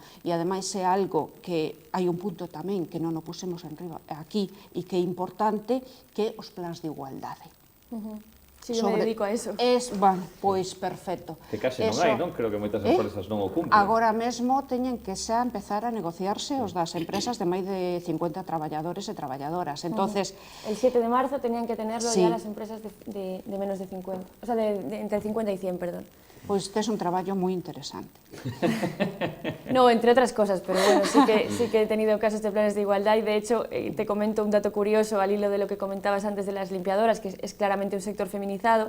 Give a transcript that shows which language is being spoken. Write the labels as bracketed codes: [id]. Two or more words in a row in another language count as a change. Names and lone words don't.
[gl] E ademais é algo que hai un punto tamén que non o pusemos aquí e que é importante, que os plans de igualdade. [es] Si yo me dedico a eso. [gl] Bueno, pois perfecto. Que case non hai, non? Creo que moitas empresas non o cumplen. Agora mesmo teñen que xa empezar a negociarse os das empresas de máis de 50 traballadores e traballadoras. [es] Entonces, El 7 de marzo tenían que tenerlo Sí. ya las empresas de menos de 50, o sea, entre 50 y 100, perdón. [gl] pois tes un traballo moi interesante. [es] No, entre otras cosas, pero bueno, sí que he tenido casos de planes de igualdad y de hecho te comento un dato curioso al hilo de lo que comentabas antes de las limpiadoras, que es claramente un sector feminizado.